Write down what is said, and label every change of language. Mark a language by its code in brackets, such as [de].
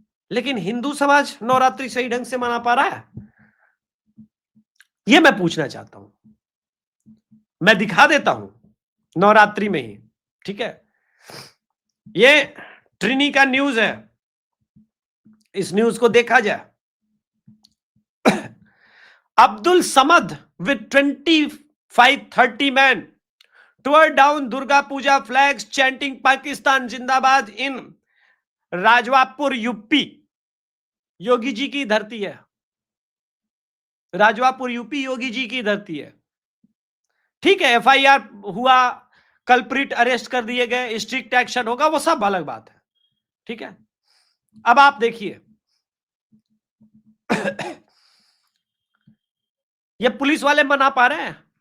[hi] लेकिन हिंदू समाज नवरात्रि सही ढंग से मना पा रहा है? यह मैं पूछना चाहता हूं। मैं दिखा देता हूं नवरात्रि में ही, ठीक है। ये ट्रिनी का न्यूज है, इस न्यूज को देखा जाए। [en] Abdul Samad with 25-30 men tore down Durga Puja flags chanting Pakistan जिंदाबाद in Rajwapur, UP. [hi] योगी जी की धरती है, राजवापुर यूपी योगी जी की धरती है, ठीक है। एफआईआर हुआ, कल्प्रिट अरेस्ट कर दिए गए, स्ट्रिक्ट एक्शन होगा, वो सब अलग बात है, ठीक है। अब आप देखिए ये पुलिस वाले मना पा रहे हैं?